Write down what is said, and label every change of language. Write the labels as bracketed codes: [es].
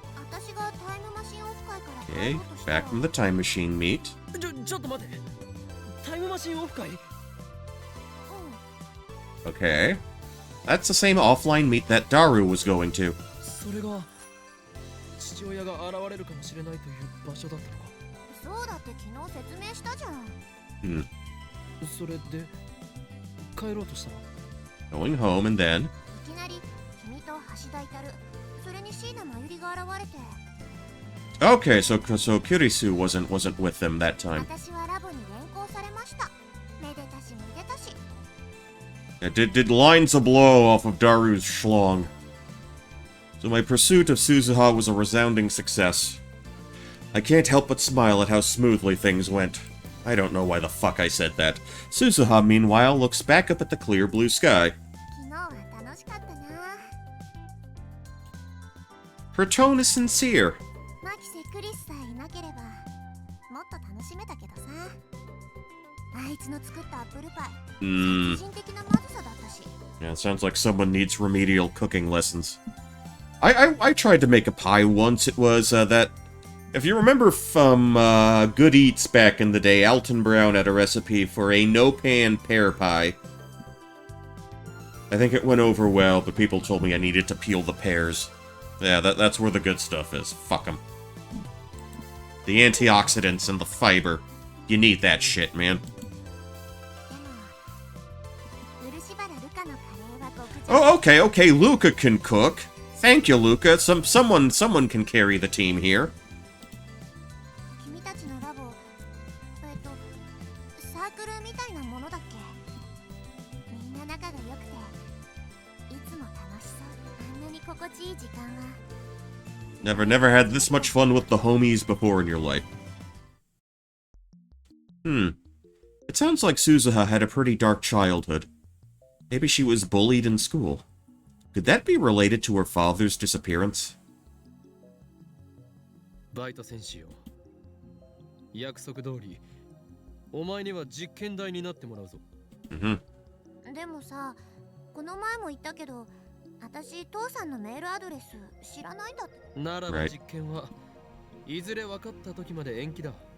[ja] 私がタイムマシンオフ会から帰 [en] Okay, [ja] ろうとしたら [en] back from the time machine meet. [ja] ちょっと待って。タイムマシンオフ会？ [en] Okay. That's the same offline meet that Daru was going to. [ja] それが父親が現れるかもしれないという場所だったのか。そうだって昨日説明したじゃん。それで帰ろうとしたの。 [en] Going home and then... [ja] いきなり君と橋田至る、それに椎名真由里が現れて。 [en] Okay, so Kurisu wasn't with them that time. [ja] 私はラボに連行されました。めでたしめでたし。 [en] Did lines a blow off of Daru's schlong. So my pursuit of Suzuha was a resounding success. I can't help but smile at how smoothly things went. I don't know why the fuck I said that. Suzuha, meanwhile, looks back up at the clear blue sky. [ja] 昨日は楽しかったな。 [en] Her tone is sincere. [ja] マキセクリスさえいなければもっと楽しめたけどさ。あいつの作ったアップルパイ、殺人的なまずさだったし。 [en] Yeah, it sounds like someone needs remedial cooking lessons. I tried to make a pie once. It was, that... If you remember from, Good Eats back in the day, Alton Brown had a recipe for a no-pan pear pie. I think it went over well, but people told me I needed to peel the pears. Yeah, that's where the good stuff is. Fuck 'em. The antioxidants and the fiber. You need that shit, man. [ja] でも漆原ルカのカレーは極上。 [en] Oh, okay, Luca can cook. Thank you, Luca. Someone can carry the team here. [ja] 君たちのラボ、サークルみたいなものだっけ？みんな仲が良くて、いつも楽しそう。あんなに心地いい時間は。 [en] Never had this much fun with the homies before in your life. It sounds like Suzuha had a pretty dark childhood. Maybe she was bullied in school. Could that be related to her father's disappearance? [ja] バイト選手よ。約束通り、お前には実験台になってもらうぞ。でもさ、この前も言ったけど、私父さんのメールアドレス知らないんだって。ならば実験はいずれ分かった時まで延期だ。